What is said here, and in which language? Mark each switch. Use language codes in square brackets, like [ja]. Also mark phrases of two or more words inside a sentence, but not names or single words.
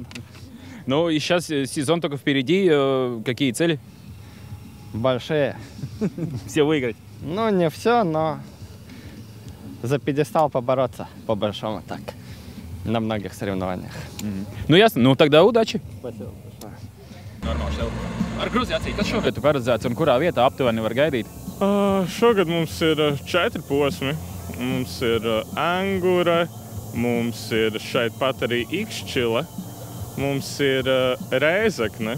[ru] Ну и сейчас сезон только впереди, какие цели? Большие. Все выиграть? Ну не все, но за пьедестал побороться, по-большому так, на многих соревнованиях. Ну ясно, ну тогда удачи. Спасибо. [lv] Normāli. Ar Gruziju, kas šogad ir paredzēts un kurā vietā aptuveni var gaidīt? Šogad mums ir 4 posmi. Mums ir Angura, mums ir šeit pat arī Ikšķile, mums ir Rēzekne.